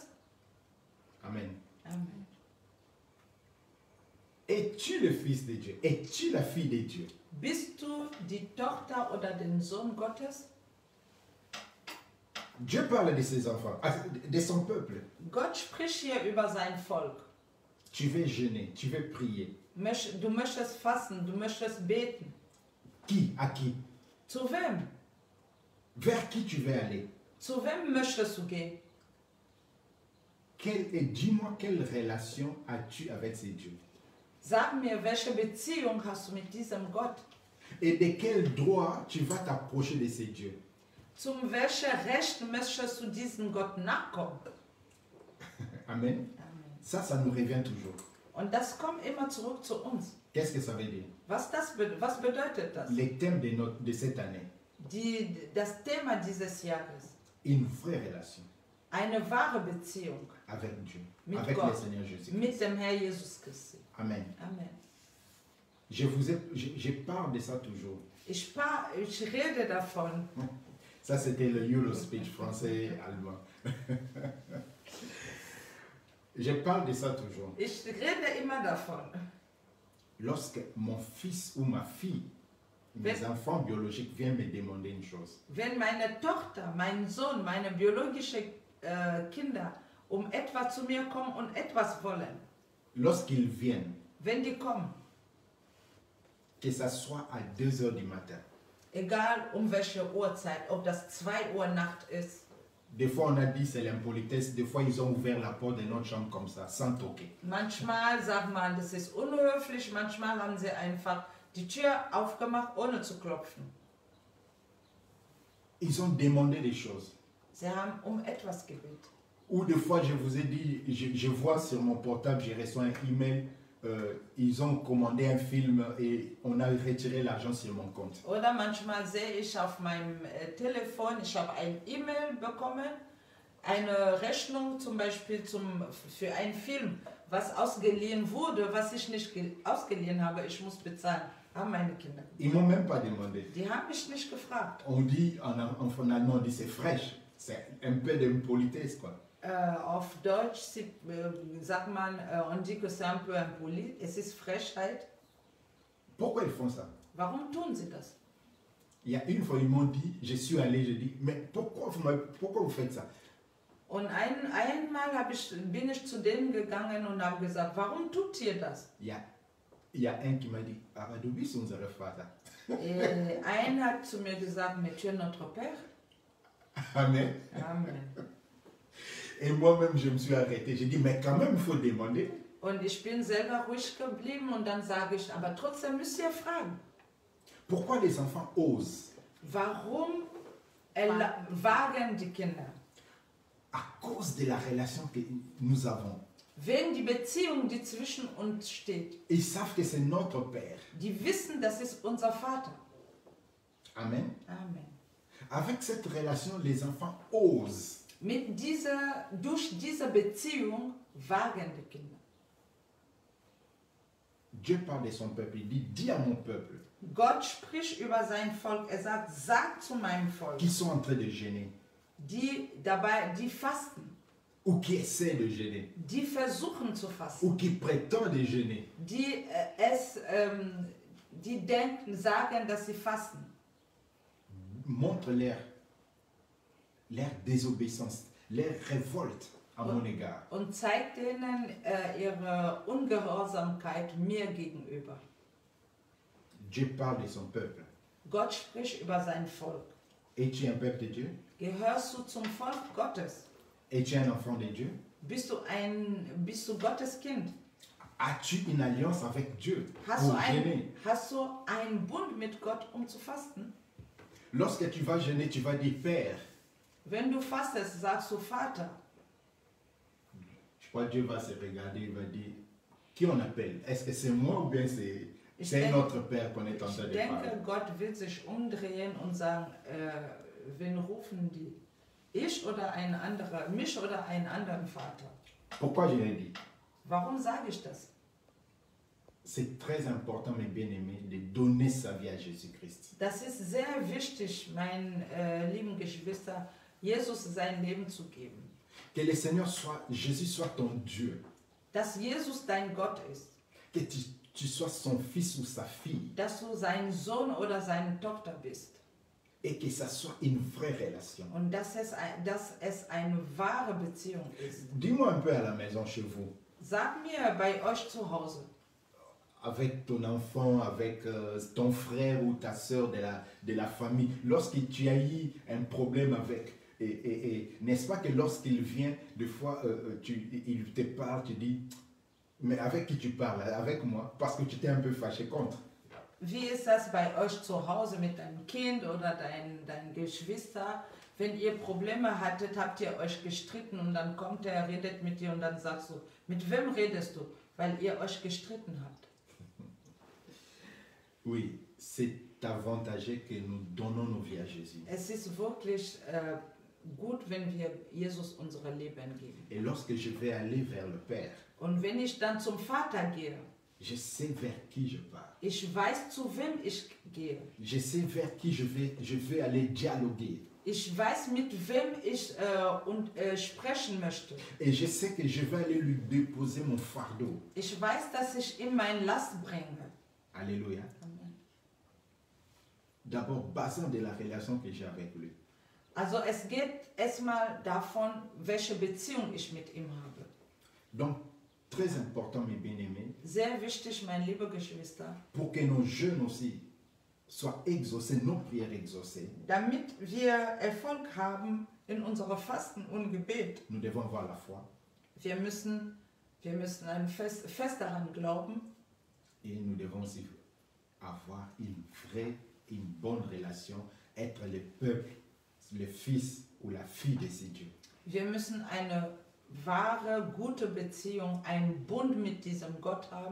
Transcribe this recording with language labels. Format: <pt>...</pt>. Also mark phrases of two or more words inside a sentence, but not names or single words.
<fr>Amen.</fr> <de>Amen.</de> <fr>Es-tu le fils de Dieu? Es-tu la fille de Dieu?</fr> <de>Bist du die Tochter oder den Sohn Gottes?</de> <fr>Dieu parle de ses enfants, de son peuple.</fr> <de>Gott spricht hier über sein Volk.</de> <fr>Tu veux jeûner, tu veux prier.</fr> <de>Du möchtest fasten, du möchtest beten.</de> <fr>Qui? À qui?</fr> <de>Zu wem?</de> <fr>Vers qui tu veux aller?</fr> <de>Zu wem möchtest du gehen?</de> <fr>Dis-moi, quelle relation as-tu avec ces dieux?</fr> <de>Sag mir, welche Beziehung hast du mit diesem Gott?</de> <fr>Et de quel droit tu vas t'approcher de ces dieux?</fr> <de>Zum welchen Recht möchtest du diesem Gott nachkommen?</de> <fr>Amen.</fr> <de>Amen.</de> <fr>Ça nous revient toujours.</fr> <de>Und das kommt immer zurück zu uns.</de> <fr>Qu'est-ce que ça veut dire?</fr> <de>Was bedeutet das?</de> <fr>Le thème de cette année,</fr> <de>Das Thema dieses Jahres.</de> <fr>une vraie relation</fr> <de>Eine wahre Beziehung</de> <fr>avec Dieu,</fr> <de>mit</de> <fr>avec le</fr> <de>Gott,</de> <fr>Seigneur Jésus.</fr> <de>mit dem Herr Jesus Christus.</de> <fr>Amen.</fr> <de>Amen.</de> <fr>Je parle de ça toujours.</fr> <de>Ich rede davon.</de> <fr>Ça, c'était le</fr> <en>Euro speech</en> <fr>français-allemand. Je parle de ça toujours.</fr> <de>Ich rede immer davon.</de> <fr>Lorsque mon fils ou ma fille, mes enfants biologiques viennent me demander une chose,</fr> <de>Wenn meine Tochter, mein Sohn, meine biologischen Kinder etwas zu mir kommen und etwas wollen,</de> <fr>lorsqu'ils viennent,</fr> <de>wenn die kommen,</de> <fr>que ça soit à 2 heures du matin,</fr> <de>Egal um welche Uhrzeit, ob das 2 Uhr Nacht ist.</de> <fr>Des fois, on a dit c'est l'impolitesse. Des fois, ils ont ouvert la porte de notre chambre comme ça, sans toquer.</fr> <de>Manchmal sagt man, das ist unhöflich, manchmal haben sie einfach die Tür aufgemacht, ohne zu klopfen.</de> <fr>Ils ont demandé des choses.</fr> <de>Sie haben um etwas gebeten. Ou des fois, je vous ai dit, je vois sur mon portable, j'ai reçu un email, ils ont commandé un film et on a retiré l'argent sur mon compte. Oder manchmal sehe ich auf meinem Telefon, ich habe ein E-Mail bekommen, eine Rechnung zum Beispiel für einen Film, was ausgeliehen wurde, was ich nicht ausgeliehen habe, ich muss bezahlen. Haben meine Kinder.</de> <fr>Ils m'ont même pas demandé.</fr> <de>Die haben mich nicht gefragt.</de> <fr>On dit en allemand, on dit c'est fraîche. C'est un peu d'impolitesse, quoi.</fr> <de>Auf Deutsch sagt man,</de> <fr>on dit que c'est un peu impoli,</fr> <de>es ist Frechheit.</de> <fr>Pourquoi ils font ça?</fr> <de>Warum tun sie das?</de> <fr>Il y a une fois, ils m'ont dit, je suis allé, je dis, mais pourquoi vous faites ça?</fr> <de>Und einmal bin ich zu denen gegangen und habe gesagt, warum tut ihr das?</de> <fr>Il y a un qui m'a dit,</fr> <de>ah, du bist unser Vater. Ein hat zu mir gesagt,</de> <fr>mais tu es notre père. Amen.</fr> <de>Amen.</de> <fr>Et moi-même, je me suis arrêté. J'ai dit, mais quand même, il faut demander.</fr> <de>Und ich bin selber ruhig geblieben und dann sage ich, aber trotzdem müsst ihr fragen.</de> <fr>Pourquoi les enfants osent?</fr> <de>Warum wagen die Kinder?</de> <fr>À cause de la relation que nous avons.</fr> <de>Wegen die Beziehung, die zwischen uns steht.</de> <fr>Ils savent que c'est notre Père.</fr> <de>Die wissen, das ist unser Vater.</de> <fr>Amen.</fr> <de>Amen.</de> <fr>Avec cette relation, les enfants osent.</fr> <de>Durch diese Beziehung wagen die Kinder.</de> <fr>Dieu parle de son peuple. Il dit, dis à mon peuple.</fr> <de>Gott spricht über sein Volk. Er sagt, sag zu meinem Volk.</de> <fr>Qui sont en train de gêner.</fr> <de>Die fasten.</de> <fr>Ou qui essaient de gêner.</fr> <de>Die versuchen zu fasten.</de> <fr>Ou qui prétendent de gêner.</fr> <de>Die sagen, dass sie fasten.</de> <fr>Montre leur désobéissance, leur révolte à mon égard.</fr> <de>Und zeigt denen ihre Ungehorsamkeit mir gegenüber.</de> <fr>Dieu parle de son peuple.</fr> <de>Gott spricht über sein Volk.</de> <fr>Es-tu un peuple de Dieu?</fr> <de>Gehörst du zum Volk Gottes?</de> <fr>Es-tu un enfant de Dieu?</fr> <de>Bist du Gottes Kind?</de> <fr>As-tu une alliance avec Dieu</fr> <de>Hast</de> <fr>pour gêner?</fr> <de>du einen Bund mit Gott, um zu fasten?</de> <fr>Lorsque tu vas gêner, tu vas dire Père.</fr> <de>Wenn du fastest, sagst du Vater.</de> <fr>Je crois que Dieu va se regarder, il va dire qui on appelle? Est-ce que c'est moi ou bien c'est notre Père qu'on est en train de parler?</fr> <de>Ich denke, Gott wird sich umdrehen und sagen, wen rufen die? Ich oder ein anderer, mich oder einen anderen Vater?</de> <fr>Pourquoi je l'ai dit?</fr> <de>Warum sage ich das?</de> <fr>C'est très important, mes bien-aimés, de donner sa vie à Jésus-Christ.</fr> <de>Das ist sehr wichtig, meinen lieben Geschwister, Jesus sein Leben zu geben.</de> <fr>Que le Seigneur Jésus soit ton Dieu.</fr> <de>Dass Jesus dein Gott ist.</de> <fr>Que tu sois son fils ou sa fille.</fr> <de>Dass du sein Sohn oder seine Tochter bist.</de> <fr>Et que ça soit une vraie relation.</fr> <de>Und dass es eine wahre Beziehung ist.</de> <fr>Dis-moi un peu à la maison chez vous.</fr> <de>Sag mir bei euch zu Hause.</de> <fr>Avec ton enfant, avec ton frère ou ta soeur de la famille, lorsque tu as eu un problème avec, et n'est-ce pas que lorsqu'il vient, des fois, il te parle, tu dis, mais avec qui tu parles? Avec moi, parce que tu t'es un peu fâché contre.</fr> <de>Wie ist das bei euch zu Hause mit deinem Kind oder deinen Geschwister? Wenn ihr Probleme hattet, habt ihr euch gestritten und dann kommt er, redet mit dir und dann sagst du, mit wem redest du? Weil ihr euch gestritten habt.</de> <fr>Oui, c'est avantageux que nous donnons nos vies à Jésus.</fr> <de>Es ist wirklich gut, wenn wir Jesus unsere Leben geben.</de> <fr>Et lorsque je vais aller vers le Père,</fr> <de>und wenn ich dann zum Vater gehe,</de> <fr>je sais vers qui je pars.</fr> <de>Ich weiß, zu wem ich gehe.</de> <fr>Je sais vers qui je vais aller dialoguer.</fr> <de>Ich weiß, mit wem ich sprechen möchte.</de> <fr>Et je sais que je vais aller lui déposer mon fardeau.</fr> <de>Ich weiß, dass ich ihm meine Last bringe.</de> <fr>Alléluia.</fr> <de>Amen.</de> <fr>D'abord, basant de la relation que j'ai avec lui.</fr> <de>Also es geht erstmal davon, welche Beziehung ich mit ihm habe.</de> <fr>Donc, très important, mes bien-aimés.</fr> <de>Sehr wichtig, meine liebe Geschwister.</de> <fr>Pour que nos jeunes aussi soient exaucées, nos prières exaucées,</fr> <de>damit wir Erfolg haben in unserer Fasten und Gebet.</de> <fr>nous devons avoir la foi</fr> <de>Wir müssen fest daran glauben</de> <fr>et nous devons aussi avoir une vraie, une bonne relation, être le peuple, le fils ou la fille de ces dieux.</fr> <de>Wir müssen eine wahre, gute Beziehung, einen Bund mit diesem Gott haben.</de>